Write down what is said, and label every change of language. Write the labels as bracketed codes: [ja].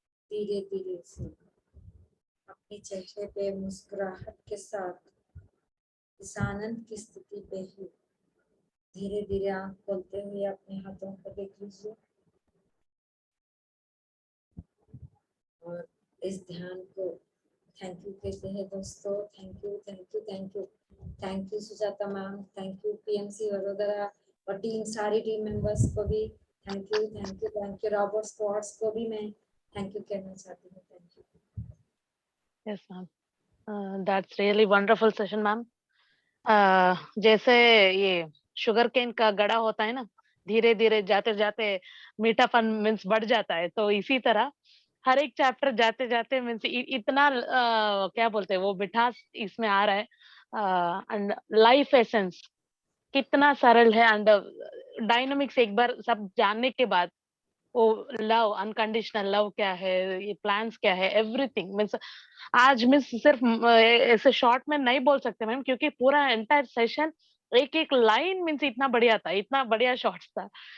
[hi] धीरे धीरे से अपने चेहरे पे मुस्कुराहट के साथ इस आनंद की स्थिति पे ही धीरे धीरे आंख खोलते हुए अपने हाथों को देख लीजिए और इस ध्यान को थैंक यू कहते हैं दोस्तों। Thank you thank you thank you thank you Sujata ma'am, thank you PMC Vadodara और टीम सारी टीम मेंबर्स को भी thank you thank you thank you. Robert squads को भी मैं थैंक यू कहना चाहती हूँ। Thank you. [en] Yes, ma'am. That's really wonderful session, ma'am. [hi] जैसे ये शुगर केन का गड़ा होता है ना, धीरे धीरे जाते जाते मीठापन मीन्स बढ़ जाता है, तो इसी तरह हर एक चैप्टर जाते जाते मीन्स इतना क्या बोलते हैं वो मिठास इसमें आ रहा है। एंड लाइफ एसेंस कितना सरल है एंड डायनामिक्स एक बार सब जानने के बाद वो लव, अनकंडीशनल लव क्या है, ये प्लान्स क्या है, एवरीथिंग मीन्स आज मिस सिर्फ ऐसे शॉर्ट में नहीं बोल सकते मैम, क्योंकि पूरा एंटायर सेशन एक एक लाइन मीन्स इतना बढ़िया था, इतना बढ़िया शॉर्ट्स था।